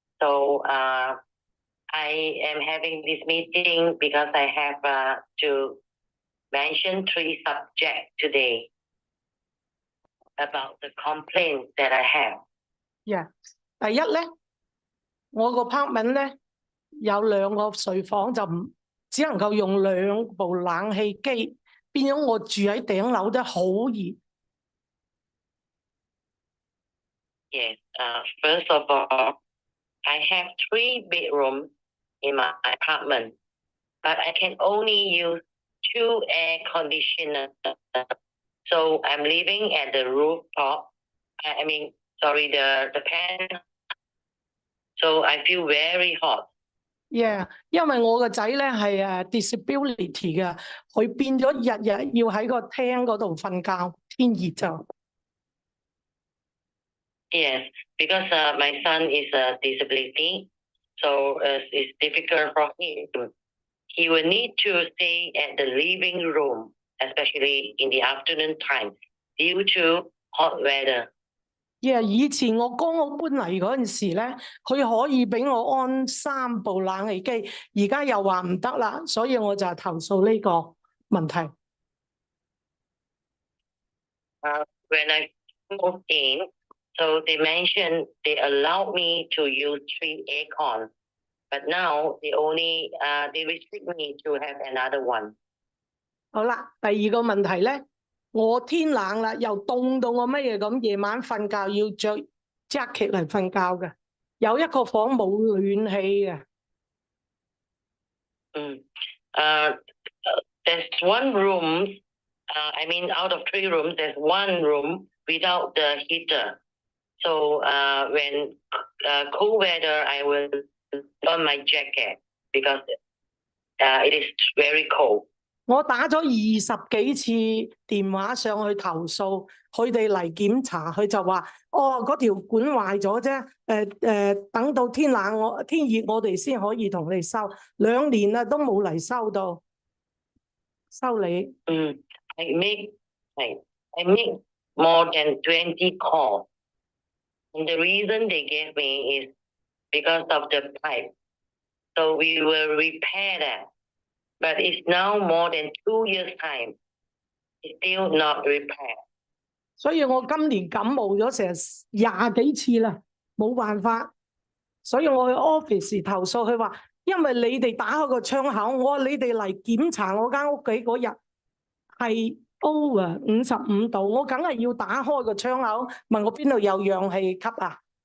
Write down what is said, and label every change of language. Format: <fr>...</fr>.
<en>So I am having this meeting because I have to mention 3 subjects today about the complaints that I have. Yeah.</en> <yue>第一咧，我個 apartment 咧有2個睡房，就唔只能夠用2部冷氣機，變咗我住喺頂樓都好熱。</yue> <en>Yes. First of all, I have 3 bedrooms in my apartment, but I can only use 2 air conditioners. So I'm living at the rooftop. The pan. So I feel very hot.</en> <yue>Yeah， 因為我個仔咧係disability 嘅，佢變咗日日要喺個廳嗰度瞓覺，天熱就。</yue> <en>Yes, because my son is a disability, so it's difficult for him. He will need to stay at the living room, especially in the afternoon time, due to hot weather.</en> <yue>Yeah， 以前我剛屋搬嚟嗰陣時咧，佢可以俾我安3部冷氣機，而家又話唔得啦，所以我就投訴呢個問題。</yue> <en>When I moved in, so they mentioned they allowed me to use 3 aircon, but now they restrict me to have another one.</en> <yue>好啦，第2個問題咧，我天冷啦，又凍到我乜嘢咁，夜晚瞓覺要着 jacket 嚟瞓覺嘅，有一個房冇暖氣嘅。</yue> <en>There's 1 room. Out of 3 rooms, there's 1 room without the heater. So when cold weather, I will put on my jacket because it is very cold.</en> <yue>我打咗20幾次電話上去投訴，佢哋嚟檢查，佢就話：哦，嗰條管壞咗啫。等到天熱我哋先可以同你收。 2年啦都冇嚟收到，修理。</yue> <en>I make more than 20 calls, and the reason they gave me is because of the pipe. So we will repair that. But it's now more than 2 years' time. It's still not repaired.</en> <yue>所以我今年感冒咗成20幾次啦，冇辦法。所以我去 office 投訴，佢話因為你哋打開個窗口，我話你哋嚟檢查我間屋企嗰日係 over 55度，我梗係要打開個窗口，問我邊度有氧氣吸啊？</yue>